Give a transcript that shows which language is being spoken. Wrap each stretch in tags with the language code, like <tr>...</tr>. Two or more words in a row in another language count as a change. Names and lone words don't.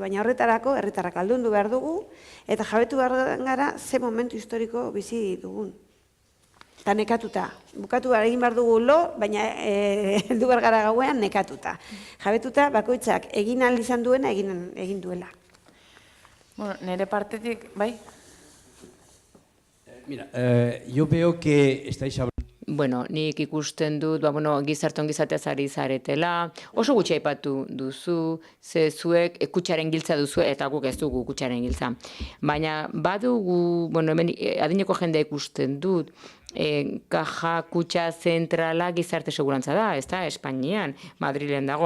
<eu>Baina horretarako herritarrak aldundu behar dugu, eta jabetu behar gara ze momentu historiko bizi dugun. Eta nekatuta. Bukatu egin behar dugu baina heldu behar gara gauean nekatuta. Jabetuta bakoitzak egin ahal izan duena egin duela. Nire partetik, bai?</eu> <es>Mira, yo veo que estáis hablando...</es> <eu>Bueno, nik ikusten dut, gizarte ongizateaz ari zaretela, oso gutxi aipatu duzu, ze zuek kutxaren giltza duzu, eta guk ez dugu kutxaren giltza. Baina badugu, hemen adineko jendea ikusten dut, kaja kutxa zentrala gizarte segurantza da, ez da, Espainian, Madrilen dago.</eu>